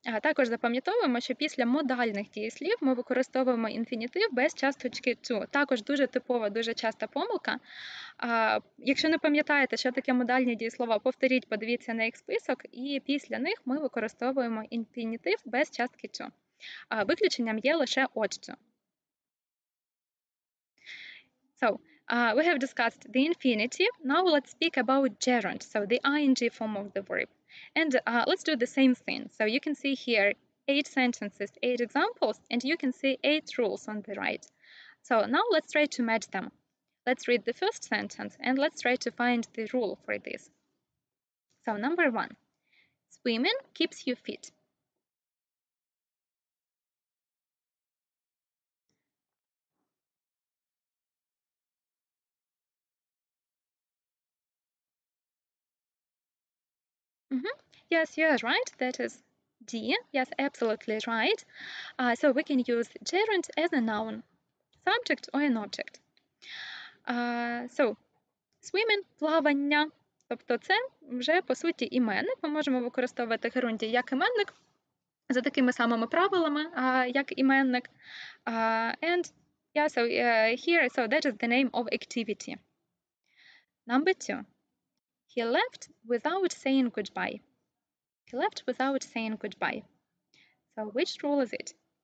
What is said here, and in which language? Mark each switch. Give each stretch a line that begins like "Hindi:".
Ukrainian: Також запам'ятовуємо, що після модальних дієслів ми використовуємо інфінітив без часточки to. Також дуже типова, дуже часта помилка. Якщо не пам'ятаєте, що таке модальні дієслова, повторіть, подивіться на їх список, і після них ми використовуємо інфінітив без частки to. Виключенням є лише от to.
English: So, we have discussed the infinitive. Now let's speak about gerund, so the ing form of the verb. And let's do the same thing. So you can see here 8 sentences, 8 examples, and you can see 8 rules on the right. So now let's try to match them. Let's read the first sentence and let's try to find the rule for this. So number 1, swimming keeps you fit. Yes, you're right. That is D. Yes, absolutely right. So we can use gerund as a noun, subject or an object. So, swimming – плавання.
Ukrainian: Тобто це вже, по суті, іменник. Ми можемо використовувати герундій як іменник за такими самими правилами, як іменник.
English: And yeah, so here, so that is the name of activity. Number 2. He left without saying goodbye. He left without saying goodbye. So which rule is it?